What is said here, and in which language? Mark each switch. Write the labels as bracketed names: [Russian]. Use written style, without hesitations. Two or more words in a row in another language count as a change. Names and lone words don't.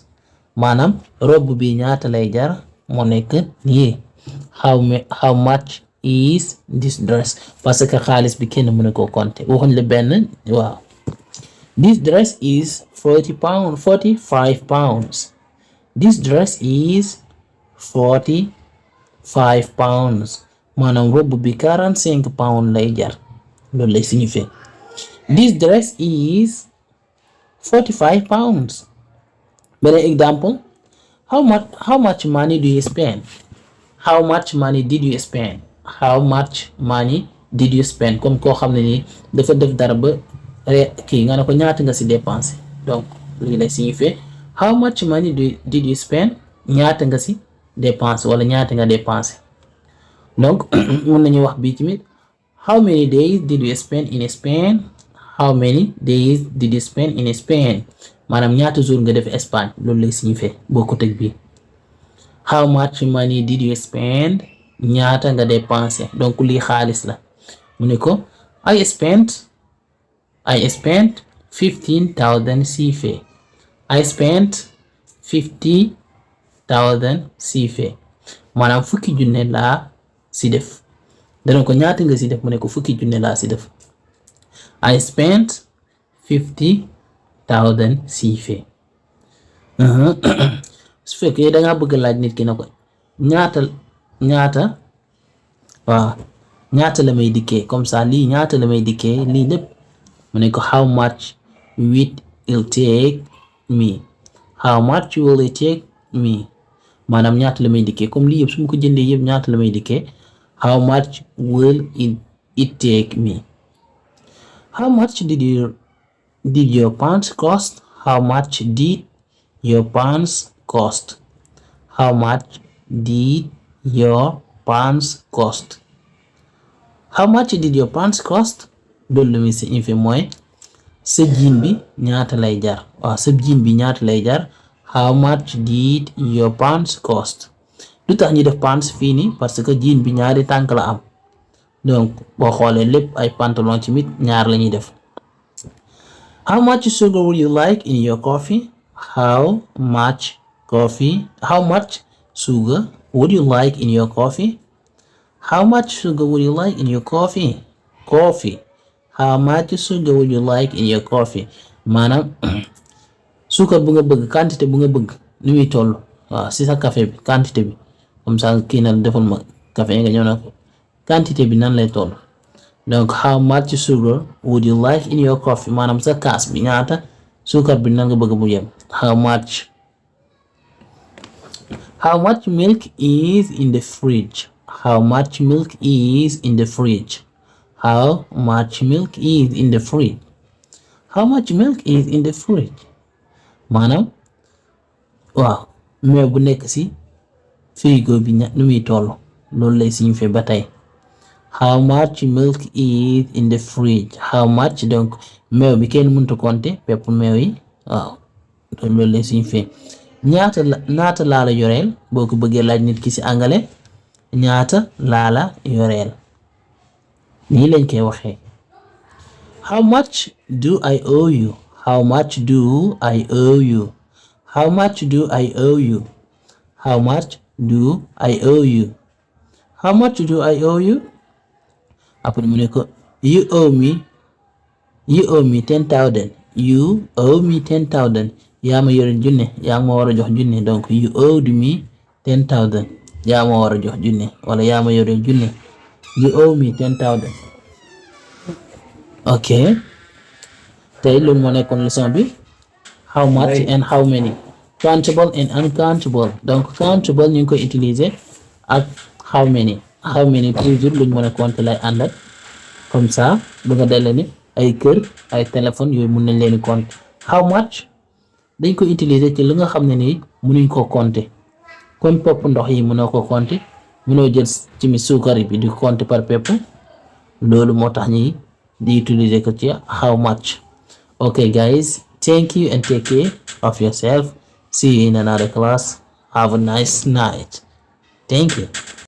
[Wolof] maanaam robe bi ñaata lay jar moo nekk nii. [English] How much is this dress? [French] parce que [Wolof] xaalis bi kenn mënu ko compter waxuñ la benn. waaw, [English] this dress is 45 pounds. This dress is 45 pounds. [Wolof] maanaam robe bi 45 pounds lay jar loolu lay signifier. [English] This dress is 45 pounds. Beneen example: how much money do you spend? How much money did you spend? How much money did you spend? [Wolof] comme koo xam ne nii dafa def dara ba kii nga ne ko ñaata nga si dépensé, donc lii lay signifier [English] how much money did you spend? [Wolof] ñaata nga si dépensé wala ñaata nga dépensé. donc mën nañu wax bii tamit [English] how many days did you spend in Spain? How many days did you spend in Spain? [Wolof] maanaam ñaata jour nga def Espagne loolu lay signifier bokkut ak bii. [English] How much money did you spend? [Wolof] ñaata nga dépensé, donc lii xaalis la. mu ne ko [English] I spent 15,000 CFA. I spent 50,000 CFA. [Wolof] maanaam fukki junne laa si def. dana ko ñaata nga si def mu ne ko fukki junne laa si def. [English] I spent 50,000 CFA. [Wolof] su fekkee da ngaa bëgg laaj nit ki na ko ñaata la may dikkee [French] comme ça [Wolof] lii ñaata la may dikkee lii lépp mu ne ko [English] how much will it take me? How much will it take me? maanaam ñaata la may dikkee comme lii yëpp su ma ko jëndee yëpp ñaata la may dikkee. How much will it take me? How much did your pants cost? How much did your pants cost? How much did your pants cost? How much did your pants cost? [Wolof] loolu la muy signifier mooy sa jean bi ñaata lay jar. waaw, sa jean bi ñaata lay jar. [English] How much did your pants cost? [Wolof] lu tax ñu def pants fii nii [French] parce que [Wolof] jean bi ñaari tànk la am, donc boo xoolee lépp ay pantalon ci mit ñaar la ñuy def. [English] How much sugar would you like in your coffee? How much sugar would you like in your coffee? How much sugar would you like in your coffee? How much sugar would you like in your coffee? [Wolof] maanaam suukar bu nga bëgg, quantité bu nga bëgg ni muy toll. waaw, si sa café bi quantité bi [French] comme ça [Wolof] kii na defal ma café nga ñëw na ko quantité bi nan lay toll. donc [English] how much sugar would you like in your coffee [Wolof] maanaam sa kaas bi ñaata suukar bi nan nga bëgg mu yem. [English] How much milk is in the fridge? How much milk is in the fridge? How much milk is in the fridge? How much milk is in the fridge? [Wolof] maanaam waaw meew bu nekk si frigo bi nu muy toll loolu lay signifier ba tey. [English] How much milk is in the fridge? How much, [Wolof] donc meew bi kenn mënut a compter pepp meew yi. waaw loolu lay signifier. ñaata laa la yoreel boo ko bëggee laaj nit ki si anglais ñaata laa la yoreel nii lañ koy waxee. [English] How much do I owe you? How much do I owe you? How much do I owe you? How much do I owe you? How much do I owe you? [Wolof] après mu ne ko [English] you owe me 10,000. You owe me 10,000. [Wolof] yaa ma yore junne, yaa ma war a jox junne, donc [English] you owed me 10,000. [Wolof] yaa ma war a jox junne wala yaa ma yore junne. [English] You owe me 10,000. [Wolof] ok, tey loolu moo nekkoon leçon bi. [English] How much and how many. Countable and uncountable. [Wolof] donc countable ñu ngi koy utiliser ak [English] how many [Wolof] toujours luñ mën a compter lay àndal [French] comme ça [Wolof] bu nga delle ni ay kër ay téléphone yooyu mun nañ leen di compter. [English] How much [Wolof] dañ ko utiliser ci li nga xam ne nii mënuñ koo compter comme pepp ndox yi mënoo ko compter, mënoo jël ci mi suukar bi di compter par pepp, loolu moo tax ñi di utiliser ko ci [English] how much. okay guys, thank you and take care of yourself. See you in another class. Have a nice night. Thank you.